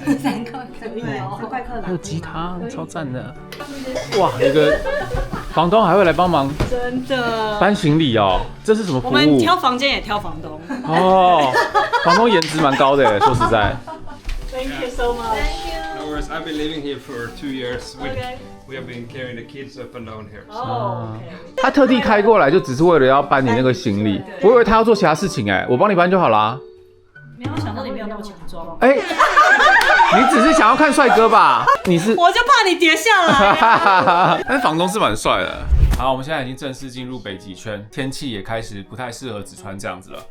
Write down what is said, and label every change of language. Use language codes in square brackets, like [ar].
[zh] 3块可以哦，5块克还有鸡汤，超赞的。哇，有个房东还会来帮忙，真的搬行李哦，这是什么服务？我们挑房间也挑房东。哦，房东颜值蛮高的，说实在。 [en] Thank you so much. No worries. I've been living here for 2 years. Okay. We have been carrying the kids up and down here. Oh, okay. [zh] 他特地开过来，就只是为了要搬你那个行李。我以为他要做其他事情，我帮你搬就好啦。没有想到你没有那么强壮。你只是想要看帅哥吧？你是？我就怕你跌下来。但是房东是蛮帅的。好，我们现在已经正式进入北极圈，天气也开始不太适合只穿这样子了。